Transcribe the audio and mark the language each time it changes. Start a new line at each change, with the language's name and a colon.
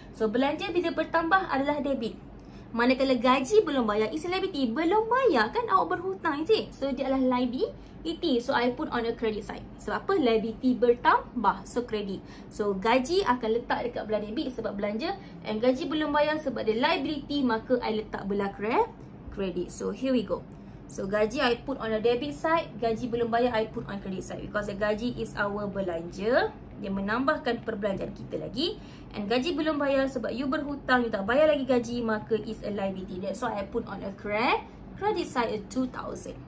Malay: So belanja bila bertambah adalah debit. Manakala gaji belum bayar
English: is liability.
Malay: Belum bayar kan awak berhutang,
English: is it?
Malay: So dia adalah liability.
English: So I put on a credit side.
Malay: Sebab apa?
English: Liability bertambah. So credit.
Malay: So gaji akan letak dekat belah debit sebab belanja. And gaji belum bayar sebab dia liability, maka I letak belah credit.
English: So here we go. So gaji I put on a debit side.
Malay: Gaji belum bayar
English: I put on credit side. Because the gaji is our belanja.
Malay: Dia menambahkan perbelanjaan kita lagi. And gaji belum bayar sebab you berhutang, you tak bayar lagi gaji, maka
English: is a liability. That's why I put on a credit side at 2,000.